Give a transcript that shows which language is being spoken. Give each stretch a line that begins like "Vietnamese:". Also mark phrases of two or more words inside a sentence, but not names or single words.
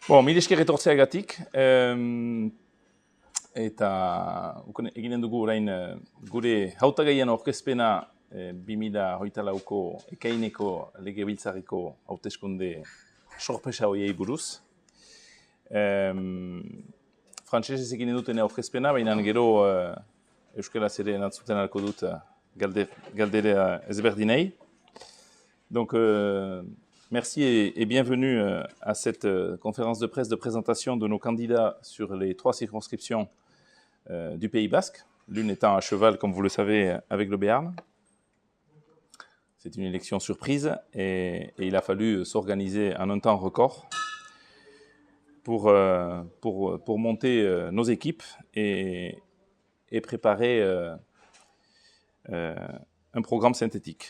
Basque: Bon, mila esker etortzeagatik, eta eginen dugu orain gure hautagaien aurkezpena 2024ko ekaineko legebiltzarreko hauteskunde sorpresa horiei buruz. Frantsesez eginen duten aurkezpena, baina gero euskaraz ere entzuten ahalko dut galdera ezberdinei.
French: Donc, merci et bienvenue à cette conférence de presse de présentation de nos candidats sur les 3 circonscriptions du Pays Basque, l'une étant à cheval, comme vous le savez, avec le Béarn. C'est une élection surprise et il a fallu s'organiser en un temps record pour monter nos équipes et préparer un programme synthétique.